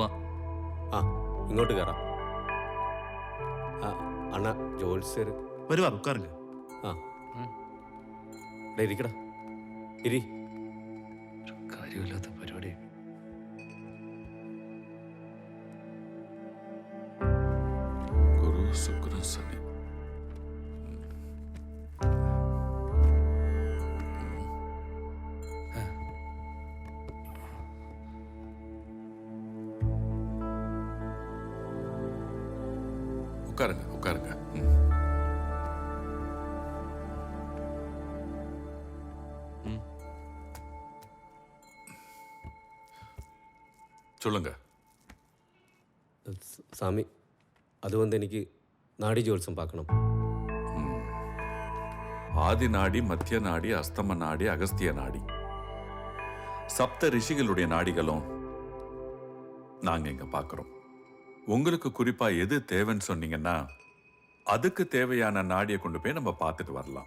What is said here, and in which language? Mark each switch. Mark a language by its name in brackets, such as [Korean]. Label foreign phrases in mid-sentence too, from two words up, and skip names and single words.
[Malayalam] ആ ഇങ്ങോട്ട് കയറാം. [Tamil] அண்ணா ஜோத்ஸ்யர் [Malayalam] വരുവാ, ഉட்காருங்க. ആ ഇരിക്കടാ, ഇരി. കാര്യമില്ലാത്ത പരിപാടി. ഗുരു ശുക്രൻ ശനി. [Tamil] உட்காருங்க உட்காருங்க. சொல்லுங்க. [Malayalam] സ്വാമി, അതുകൊണ്ട് എനിക്ക് നാഡി ജ്യോത്സ്യം പാക്കണം. [Tamil] ஆதி நாடி, மத்திய நாடி, அஸ்தம நாடி, அகஸ்திய நாடி, சப்த ரிஷிகளுடைய நாடிகளும் நாங்க இங்க பாக்குறோம். உங்களுக்கு குறிப்பா எது தேவைன்னு சொன்னீங்கன்னா அதுக்கு தேவையான நாடியை கொண்டு போய் நம்ம பார்த்துட்டு வரலாம்.